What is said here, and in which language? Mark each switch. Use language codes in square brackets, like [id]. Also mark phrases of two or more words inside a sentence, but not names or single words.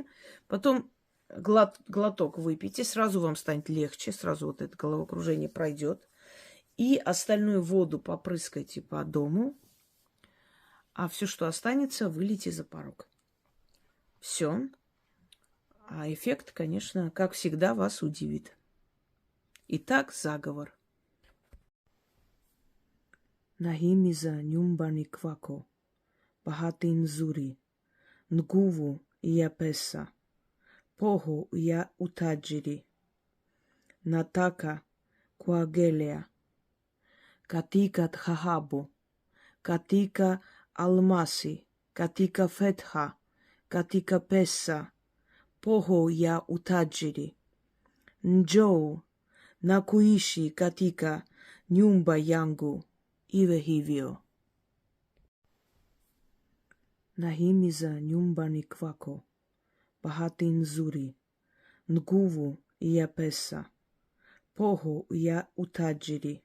[ru] Потом глоток выпейте, сразу вам станет легче, сразу вот это головокружение пройдет. И остальную воду попрыскайте по дому, а все, что останется, вылейте за порог. Все. А эффект, конечно, как всегда, вас удивит. Итак, заговор. [sw] Nahimiza nyumbani kwako, bahati nzuri, nguvu ya pesa, poho ya utajiri, nataka kuagelia, katika dhahabu, katika almasi, katika fedha, katika pesa, poho ya utajiri, njoo, nakuishi katika nyumba yangu iwe hivyo. Nahimiza nyumbani kwako, bahati nzuri, nguvu ya pesa, poho ya utajiri.